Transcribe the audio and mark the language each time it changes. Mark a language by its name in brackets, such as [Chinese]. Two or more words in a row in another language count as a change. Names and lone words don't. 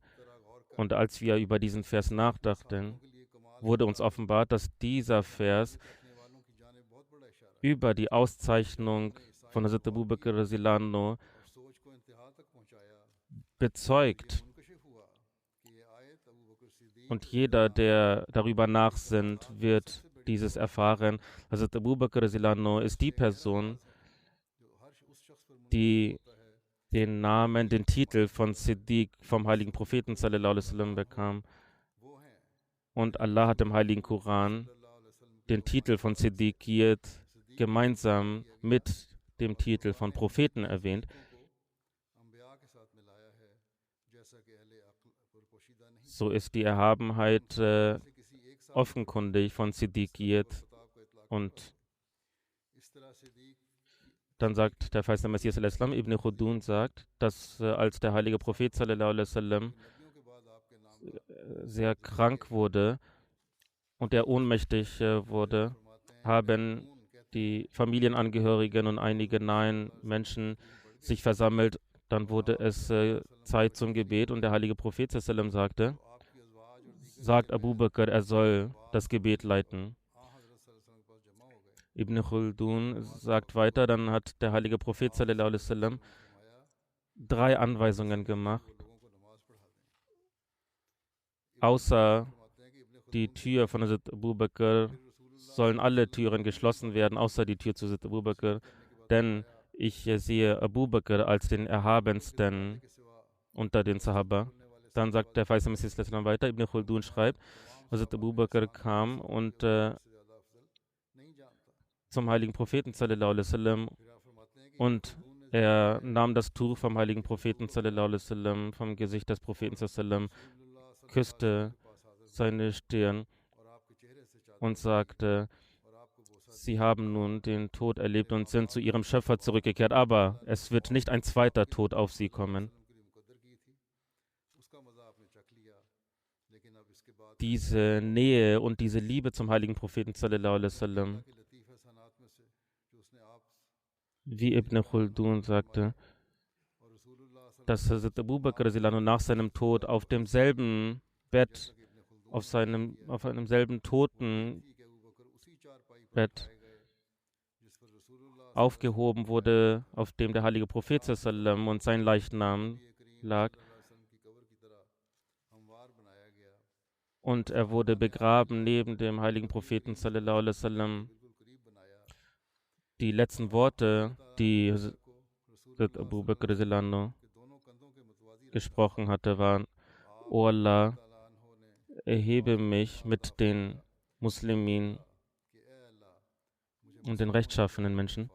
[German] Und als wir über diesen Vers nachdachten, wurde uns offenbart, dass dieser Vers über die Auszeichnung von Hazrat Abu Bakr [Arabic] رضي الله عنه [German] bezeugt. Und jeder, der darüber nachsinnt, wird dieses erfahren. Hazrat Abu Bakr radhiyallahu anhu ist die Person, die den Namen, den Titel von Siddiq vom heiligen Propheten [Arabic] صلى الله عليه وسلم [German] bekam. Und Allah hat im heiligen Koran den Titel von Siddiqiyat gemeinsam mit dem Titel von Propheten erwähnt. So ist die Erhabenheit offenkundig von Siddiqiyat. Und dann sagt der Feiste Messias al-Islam, Ibn Khudun sagt, dass als der heilige Prophet [Arabic] صلى الله عليه وسلم [German] sehr krank wurde und er ohnmächtig wurde, haben die Familienangehörigen und einige nahen Menschen sich versammelt. Dann wurde es Zeit zum Gebet und der heilige Prophet [Arabic] صلى الله عليه وسلم [German] sagte, sagt Abu Bakr, er soll das Gebet leiten. Ibn Khaldun sagt weiter, dann hat der heilige Prophet [Arabic] صلى الله عليه وسلم [German] 3 Anweisungen gemacht. Außer die Tür von Hazrat Abu Bakr sollen alle Türen geschlossen werden, außer die Tür zu Hazrat Abu Bakr. Denn ich sehe Abu Bakr als den erhabensten unter den Sahaba. Dann sagt der Feiste Messias weiter, Ibn Khaldun schreibt, Hazrat Abu Bakr kam und zum heiligen Propheten [Arabic] صلى الله عليه وسلم [German] und er nahm das Tuch vom heiligen Propheten [Arabic] صلى الله عليه وسلم [German] vom Gesicht des Propheten [Arabic] صلى الله عليه وسلم, [German] küsste seine Stirn und sagte, sie haben nun den Tod erlebt und sind zu ihrem Schöpfer zurückgekehrt, aber es wird nicht ein zweiter Tod auf sie kommen. Diese Nähe und diese Liebe zum heiligen Propheten [Arabic] صلى الله عليه وسلم, [German] wie Ibn Khaldun sagte, dass Hazrat Abu Bakr nach seinem Tod auf demselben Bett, auf einem selben Totenbett aufgehoben wurde, auf dem der heilige Prophet sallam und sein Leichnam lag. Und er wurde begraben neben dem heiligen Propheten [Arabic] صلى الله عليه وسلم. [German] Die letzten Worte, die Abu Bakr gesprochen hatte, waren: O Allah, erhebe mich mit den Muslimen und den rechtschaffenen Menschen.